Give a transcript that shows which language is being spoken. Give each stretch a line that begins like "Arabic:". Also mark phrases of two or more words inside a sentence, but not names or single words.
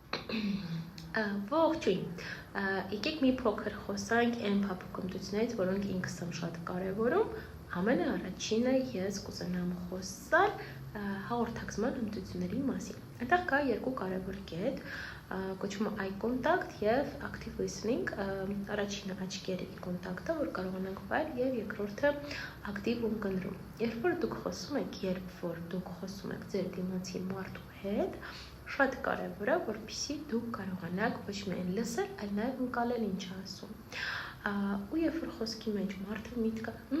Armenian: Ողջույն, եկեք մի փոքր խոսանք այն փափուկամտություններից, որոնք ինքս եմ շատ կարևորում, ամենաառաջինը ես կուզենամ խոսալ հաղորդակցման հմտությունների մասին։ Այնտեղ կա երկու կարևոր կետ, կոչվում է
English: eye contact
Armenian: եւ
English: active listening,
Armenian: առաջինը աչքերի կոնտակտը, որ կարողանանք վայել, եւ երկրորդը active ունկնդրում։ Երբ որ դուք խոսում եք ձեր դիմացի մարդու հետ, շատ կարևոր է, որպեսզի դուք կարողանաք ոչ միայն լսել, այլ նաև ընկալել ինչ ասում։ Ու երբ որ խոսքի մեջ մարդը միտքը